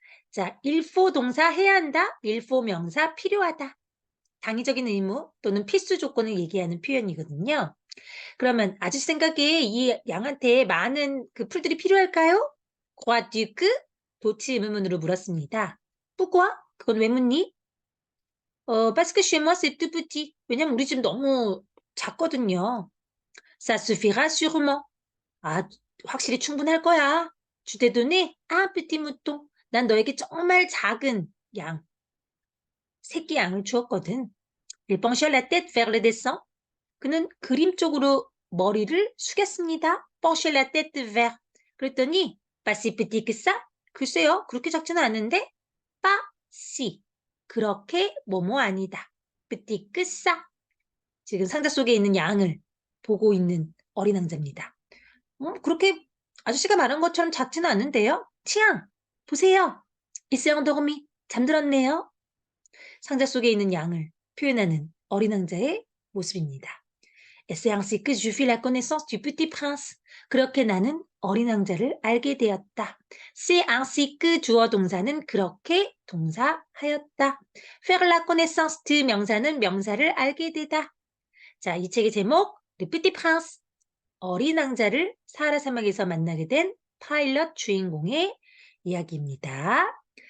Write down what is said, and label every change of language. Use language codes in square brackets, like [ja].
[ko] 자, il faut 동사 해야 한다, il faut 명사 필요하다. 당위적인 의무 또는 필수 조건을 얘기하는 표현이거든요. 그러면 아저씨 생각에 이 양한테 많은 그 풀들이 필요할까요? crois-tu que 도치 의문문으로 물었습니다. [fr] pourquoi? [ko] 그건 왜 묻니? [fr] parce que chez moi c'est tout petit. [ko] 왜냐면 우리 집 너무 작거든요. [fr] ça suffira sûrement. [ko] 아, 확실히 충분할 거야. [fr] Je t'ai donné un petit mouton. [ko] 난 너에게 정말 작은 양, 새끼 양을 주었거든. [fr] Il pencha la tête vers le dessin. [ko] 그는 그림 쪽으로 머리를 숙였습니다. [fr] pencher la tête vers. 그랬더니 pas si petit que ça. [ko] 글쎄요, 그렇게 작지는 않은데 [fr] pas si. [ko] 그렇게 뭐뭐 아니다. [fr] petit que ça. [ko] 지금 상자 속에 있는 양을 보고 있는 어린 왕자입니다. 그렇게 아저씨가 말한 것처럼 작지는 않은데요. [fr] tiens, [ko] 보세요. [fr] Il s'est endormi. [ko] 잠들었네요. 상자 속에 있는 양을 표현하는 어린 왕자의 모습입니다. [fr] Et c'est ainsi que je fis la connaissance du petit prince. [ko] 그렇게 나는 어린 왕자를 알게 되었다. C'est ainsi que 주어 동사는 그렇게 동사하였다. faire la connaissance de 명사는 명사를 알게 되다. 자, 이 책의 제목 Le Petit Prince. 어린 왕자를 사하라 사막에서 만나게 된 파일럿 주인공의 이야기입니다.